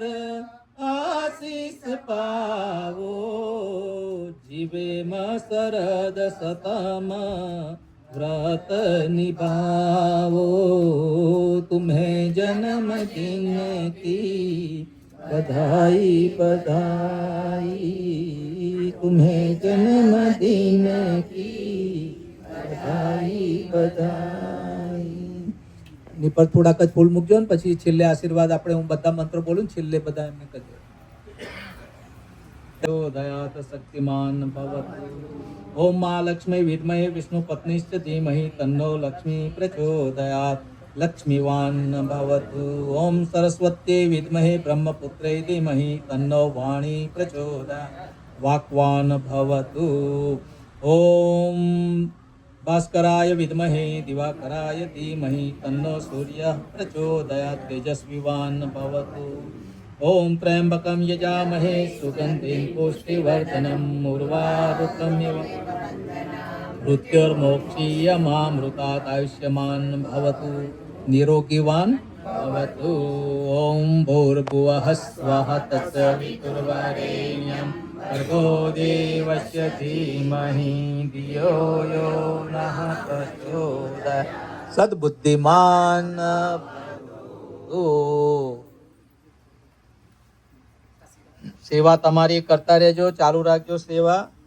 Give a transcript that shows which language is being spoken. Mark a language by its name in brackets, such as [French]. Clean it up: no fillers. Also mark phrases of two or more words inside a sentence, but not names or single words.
[Hindi] आशीष पाओ जीवे म शरद सतम व्रत निभाओ तुम्हें जन्मदिन की बधाई बधाई तुम्हें जन्मदिन की बधाई बधाई। [Gujarati] ની પર થોડાક જ ફૂલ મૂકજો ને પછી છેલ્લે આશીર્વાદ આપણે હું બધા મંત્રો બોલું ને છેલ્લે બધા એમને કહેજો [Sanskrit] દયાત શક્તિમાન ભવતુ ઓમ મા લક્ષ્મી વિદ્મહે વિષ્ણુ પત્નીશ્ચ ધીમહિ તન્નો લક્ષ્મી પ્રચોદયાત લક્ષ્મીવાન ભવતુ ઓમ સરસ્વત્यै વિદ્મહે બ્રહ્મપુત્रै ધીમહિ તન્નો વાણી પ્રચોદયાત વાક્વાન ભવતુ ઓમ भास्कराय विद्महे दिवाकराय धीमहि तन्नो सूर्यः प्रचोदयात् तेजस्विवान् भवतु ॐ त्र्यम्बकं यजामहे सुगन्धिं पुष्टिवर्धनम् उर्वारुकमेव मृत्युर्मोक्षीयमामृतात् आयुष्यमान् भवतु निरोगिवान् भवतु। ॐ भूर्भुवः स्वः तत्सवितुर्वरेण्यं भर्गो देवस्य धीमहि धियो यो नः प्रचोदयात्। સદબુદ્ધિમાન ભવતુ। [Gujarati] સેવા તમારી કરતા રહેજો, ચાલુ રાખજો સેવા।